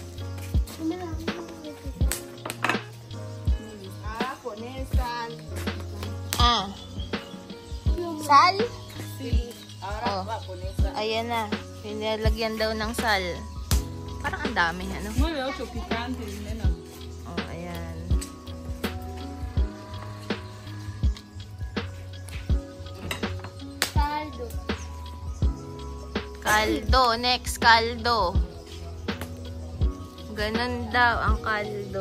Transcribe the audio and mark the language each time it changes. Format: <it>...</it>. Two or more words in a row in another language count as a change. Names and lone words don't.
<es>Sal?</es> <tl>Oh. Ayan na. Pinalagyan daw ng sal. Parang ang dami, ano?</tl> <es>Mula ocho picante, nena.</es> <tl>Oh, ayan. Caldo. Kaldo. Next, kaldo. Ganun daw ang kaldo.</tl>